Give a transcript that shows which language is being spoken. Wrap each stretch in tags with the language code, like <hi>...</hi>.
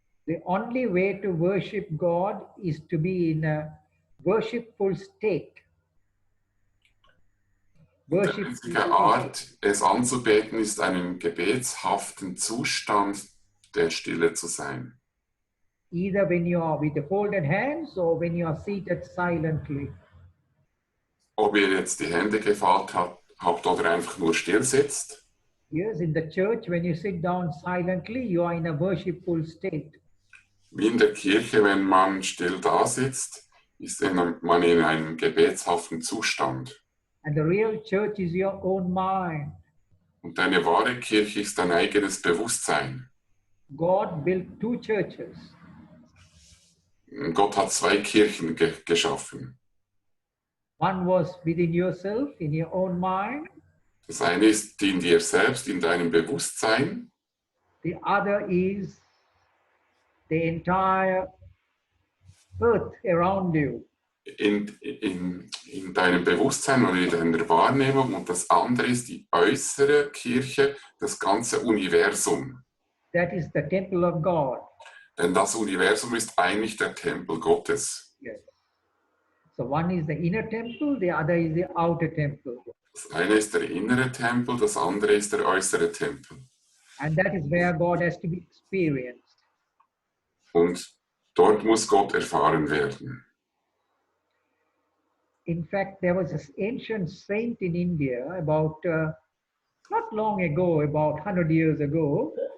<en>The only way to worship God is to be in a worshipful state.</en> <de>Die einzige Art, es anzubeten, ist einen gebetshaften Zustand der Stille zu sein.</de> <en>Either when you are with the folded hands or when you are seated silently.</en> <de>Ob ihr jetzt die Hände gefaltet habt oder einfach nur still sitzt.</de> <en>Yes, in the church, when you sit down silently, you are in a worshipful state.</en> <de>Wie in der Kirche, wenn man still da sitzt, ist man in einem gebetshaften Zustand.</de> <en>And the real church is your own mind.</en> <de>Und deine wahre Kirche ist dein eigenes Bewusstsein.</de> <en>God built two churches.</en> <de>Gott hat zwei Kirchen geschaffen.</de> <en>One was within yourself, in your own mind.</en> <de>Das eine ist in dir selbst, in deinem Bewusstsein.</de> <en>The other is the entire earth around you.</en> <de>In deinem Bewusstsein oder in deiner Wahrnehmung. Und das andere ist die äußere Kirche, das ganze Universum.</de> <en>That is the temple of God.</en> <de>Denn das Universum ist eigentlich der Tempel Gottes.</de> <en>Yes. So one is the inner temple, the other is the outer temple.</en> <de>Das eine ist der innere Tempel, das andere ist der äußere Tempel.</de> <en>And that is where God has to be experienced.</en> <de>Und dort muss Gott erfahren werden.</de> <en>In fact, there was an ancient saint in India about, not long ago, about 100 years ago.</en>